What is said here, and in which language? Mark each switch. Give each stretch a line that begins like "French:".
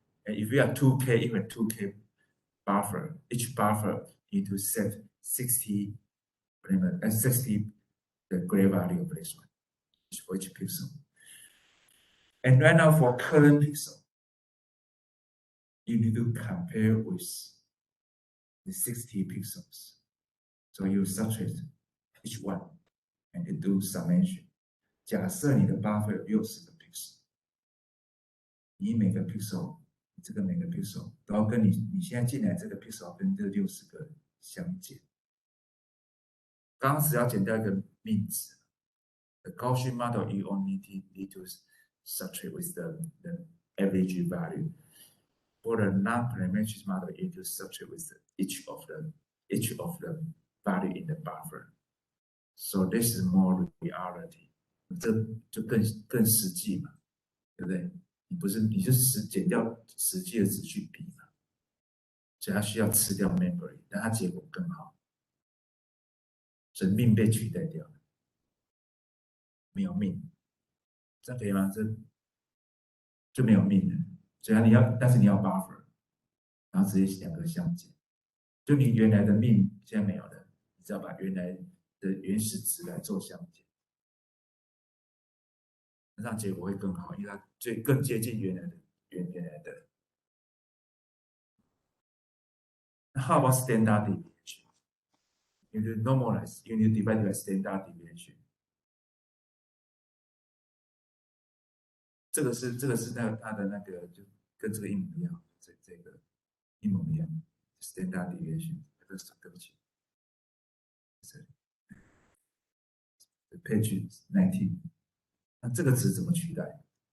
English: And if you have 2K, you have 2K buffer. Each buffer need to set 60 parameter and 60 the gray value of this one for each pixel. And right now for current pixel, you need to compare with the 60 pixels. So you subtract each one and you do summation.
Chinese: 假设你的 buffer 有60个 pixel， 你每个 pixel 这个每个 pixel 都要跟你现在进来这个 pixel 跟这60个相减。刚刚只要减掉一个幂值
English: ，the Gaussian model you only need to subtract with the average value. For the non-parametric model, you need to subtract with each of the value in the buffer. So this is more reality.
Chinese: 这就更实际嘛，对不对？你就减掉实际的值去比嘛，所以它需要吃掉 memory， 但它结果更好。所以命被取代掉了，没有命，这样可以吗？这就没有命了。所以但是你要 buffer， 然后直接两个相减，就你原来的命现在没有了，你只要把原来的原始值来做相减。这样结果会更好，因为它更接近原来的。
English: How about standard deviation? You need to normalize. You need to divide by standard deviation.
Chinese: 这个是它的那个就跟这个一模一样，这个一模一样 ，standard deviation，对不起，这里 page 19，那这个值怎么取代？